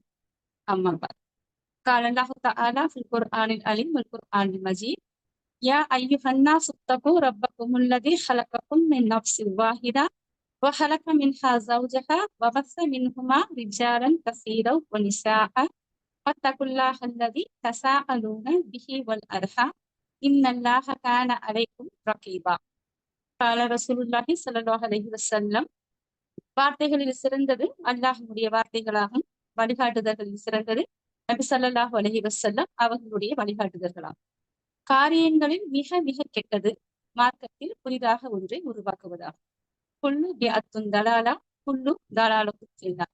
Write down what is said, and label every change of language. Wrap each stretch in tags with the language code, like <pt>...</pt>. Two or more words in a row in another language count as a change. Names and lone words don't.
<ar>أما بعد، قال الله تعالى في القرآن العظيم والقرآن المجيد: يا أيها الناس اتقوا ربكم الذي خلقكم من نفس واحدة وخلق منها زوجها وبث منهما رجالا كثيرا ونساء واتقوا الله الذي تساءلون به والأرحام إن الله كان عليكم رقيبا. قال رسول الله صلى الله عليه وسلم:</ar> <ta>வார்த்தைகளில் சிறந்தது அல்லாஹ்வுடைய வார்த்தைகளாகும், வழிகாட்டுதல்களில் சிறந்தது நபி</ta> <ar>صلى الله عليه وسلم</ar> <ta>அவர்களுடைய வழிகாட்டுதல்களாகும். காரியங்களில் மிக மிக கெட்டது மார்க்கத்தில் புதிதாக ஒன்றை உருவாக்குவதாகும்.</ta> <ar>كل بدعة ضلالة كل ضلالة في النار.</ar>